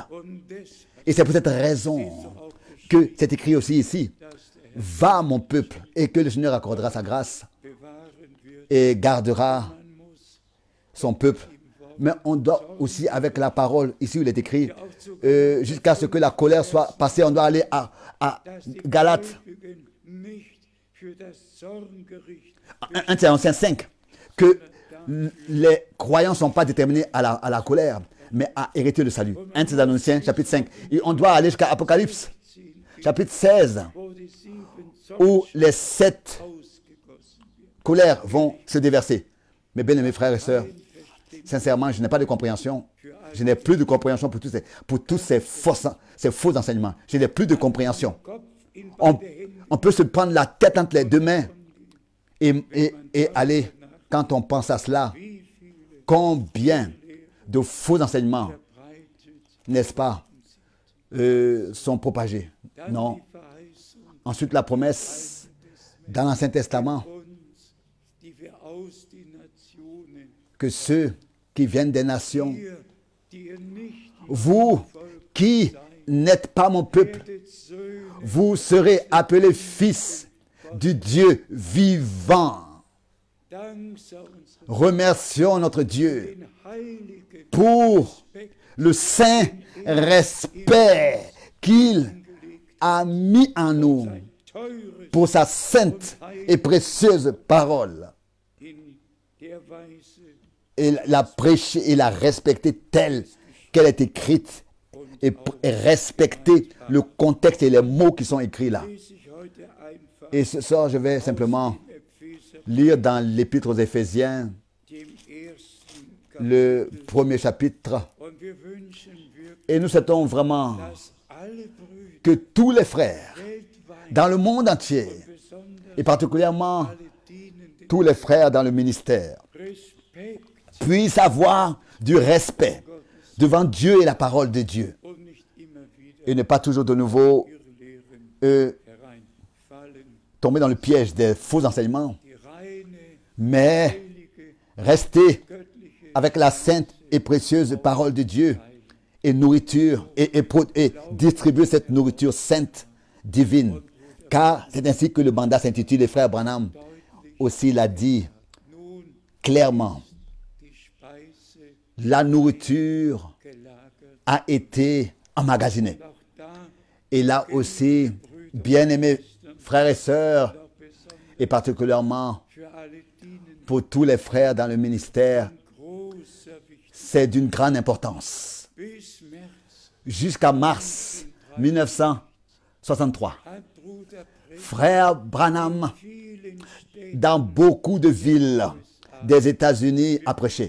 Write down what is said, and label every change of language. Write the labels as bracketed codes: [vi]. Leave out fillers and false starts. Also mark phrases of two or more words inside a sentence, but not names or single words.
[de] und des [fr] Et c'est pour cette raison [de] auch [fr] que c'est écrit aussi ici, [de] dass der Herr [fr] va mon peuple, et que le Seigneur accordera sa grâce [de] bewahren wird. [fr] et gardera [de] Man muss [fr] son peuple. Mais on doit aussi, avec la parole, ici où il est écrit, jusqu'à ce que la colère soit passée, on doit aller à [de] dass die Galates, Gläubigen nicht für das Zorngericht [fr] 1 Thessaloniciens 5, que les croyants ne sont pas déterminés à la colère, mais à hériter le salut. 1 Thessaloniciens chapitre 5. Et on doit aller jusqu'à Apocalypse, [de] ziehen, [fr] chapitre 16, [de] wo die 7 [fr] où [de] Zorn [fr] les 7 [de] ausgegossen wird. [fr] colères vont se déverser. Mes bien-aimés frères et sœurs, sincèrement, je n'ai pas de compréhension. Je n'ai plus de compréhension pour tous ces faux enseignements. Je n'ai plus de compréhension. [de] Kopf in [fr] On, [de] beide Hände [fr] on peut se prendre la tête entre les deux mains et aller, quand on pense à cela, [de] wie viele [fr] combien de faux enseignements, [de] verbreitet, [fr] n'est-ce pas, sont propagés. [de] dann [fr] Non. [de] die Verheißung [fr] Ensuite, la promesse dans l'Ancien Testament [de] uns, die wir aus den Nationen, [fr] que ceux qui viennent des nations, [de] ihr, die ihr nicht [fr] vous qui n'êtes pas mon peuple, [de] werdet Söhne, [fr] vous serez appelés fils du Dieu vivant. [de] Dank sei unserem [fr] Remercions notre Dieu [de] den heiligen [fr] pour le saint respect qu'il a mis en nous [de] teures [fr] pour sa sainte et précieuse parole. [de] in der Weise [fr] Et la prêcher et la respecter telle qu'elle est écrite et respecter le contexte et les mots qui sont écrits là. [de] lese ich heute einfach [fr] Et ce soir, je vais simplement [de] Epheser, [fr] lire dans l'Épître aux Éphésiens, [de] dem ersten [fr] le [de] Kapitel. [fr] premier chapitre. [de] Und wir wünschen wirklich, [fr] Et nous souhaitons vraiment [de] dass alle Brüder [fr] que tous les frères [de] weltweit [fr] dans le monde entier, [de] besonders [fr] et particulièrement [de] alle dienenden [fr] tous les frères dans le ministère, [de] Respekt [fr] puissent avoir du respect devant Dieu et la parole de Dieu, [de] und nicht immer wieder [fr] et ne pas toujours de nouveau [de] Irrlehren hereinfallen. [fr] tomber dans le piège des faux enseignements, [de] Die reine, [fr] mais [de] heilige, [fr] rester [de] göttliche [fr] avec la sainte et précieuse parole de Dieu et nourriture et distribuer cette nourriture sainte, divine. Car c'est ainsi que le mandat s'intitule. Les frères Branham aussi l'a dit [de] nun [fr] clairement. [de] die Speise [fr] La nourriture [de] gelagert. [fr] a été emmagasinée. [de] Auch da [fr] Et là aussi, bien-aimés frères et sœurs, [de] noch besonders [fr] et particulièrement [de] für alle Dienenden [fr] pour tous les frères dans le ministère, [de] großer Wichtigkeit. [fr] c'est d'une grande importance. [de] Bis März [fr] Jusqu'à mars 1963, [de] hat Bruder Precht [fr] frère Branham, [de] vielen Städten [fr] dans beaucoup de villes des États-Unis, a prêché.